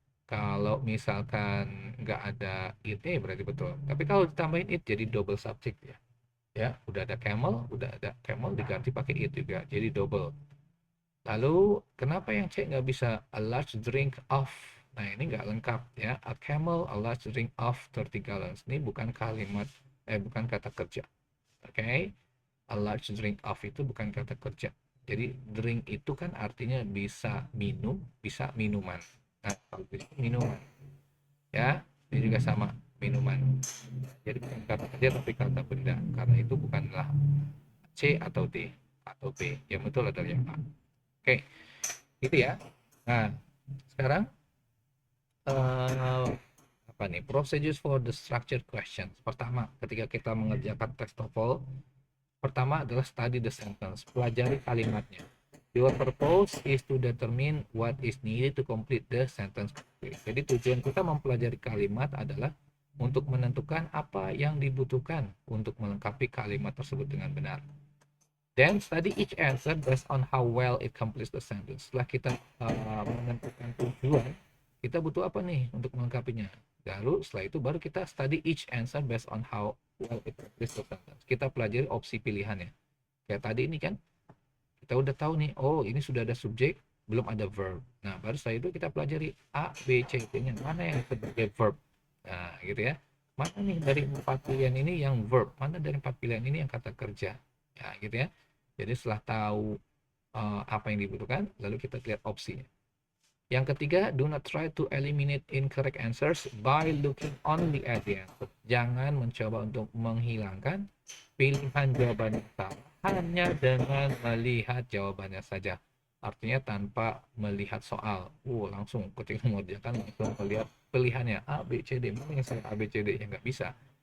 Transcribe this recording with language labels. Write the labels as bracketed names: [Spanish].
[Indonesian] Kalau misalkan nggak ada it, berarti betul. Tapi kalau ditambahin it jadi double subject ya. Ya, udah ada camel diganti pakai it juga, jadi double. Lalu kenapa yang C nggak bisa a large drink of? Nah, ini nggak lengkap ya. [English] A camel a large drink of 30 gallons. [Indonesian] Ini bukan bukan kata kerja. Oke, okay? A large drink of itu bukan kata kerja. Jadi drink itu kan artinya bisa minum, bisa minuman. Nah, kalau bisa minuman, ya, ini juga sama, minuman. Jadi bukan kata kerja tapi kata benda. Karena itu bukanlah C atau D atau B. Yang betul adalah yang A. Oke, okay. Gitu ya. Nah, sekarang uh, apa nih? [English] Procedures for the structured questions. [Indonesian] Pertama, ketika kita mengerjakan tes TOEFL, pertama adalah [English] study the sentence, [Indonesian] pelajari kalimatnya. [English] Your purpose is to determine what is needed to complete the sentence. [Indonesian] Jadi tujuan kita mempelajari kalimat adalah untuk menentukan apa yang dibutuhkan untuk melengkapi kalimat tersebut dengan benar. [English] Then study each answer based on how well it completes the sentence. [Indonesian] Setelah kita menentukan tujuan, kita butuh apa nih untuk melengkapinya. Lalu setelah itu baru kita [English] study each answer based on how well it completes the sentence. [Indonesian] Kita pelajari opsi pilihannya. Kayak tadi ini kan, kita udah tahu nih, oh ini sudah ada subjek, belum ada verb. Nah, baru setelah itu kita pelajari A, B, C, D-nya. Mana yang sebagai verb? Nah, gitu ya. Mana nih dari 4 pilihan ini yang verb? Mana dari 4 pilihan ini yang kata kerja? Ya, gitu ya. Jadi setelah tahu apa yang dibutuhkan, lalu kita lihat opsinya. Yang ketiga, [English] do not try to eliminate incorrect answers by looking only at the answer. [Indonesian] Jangan mencoba untuk menghilangkan pilihan jawaban yang salah hanya dengan melihat jawabannya saja. Artinya tanpa melihat soal. Langsung ketika mengerjakan langsung melihat pilihannya A, B, C, D. Mana yang salah A, B, C, D? Ya nggak bisa.